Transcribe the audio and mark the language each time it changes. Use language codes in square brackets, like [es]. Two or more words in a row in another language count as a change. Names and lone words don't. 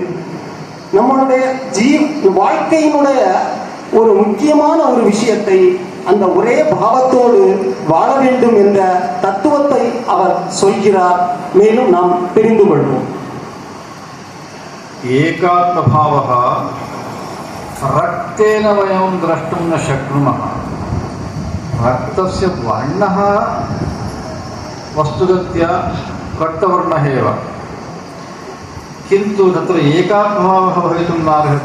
[ta] நம்மளுடைய வாழ்க்கையினுடைய ஒரு முக்கியமான ஒரு விஷயத்தை அந்த ஒரே பாவத்தோடு வாழ வேண்டும் என்ற தத்துவத்தை அவர் சொல்கிறார். மேலும் நாம் தெரிந்து கொள்வோம். [sa] ஏகாத்மபாவः रक्तेन वयं द्रष्टुं न शक्नुमः. रक्तस्य वर्णः वस्तुगत्या रक्तवर्णः एव, किन्तु तत्र एकात्मभावः भवितुं नार्हति.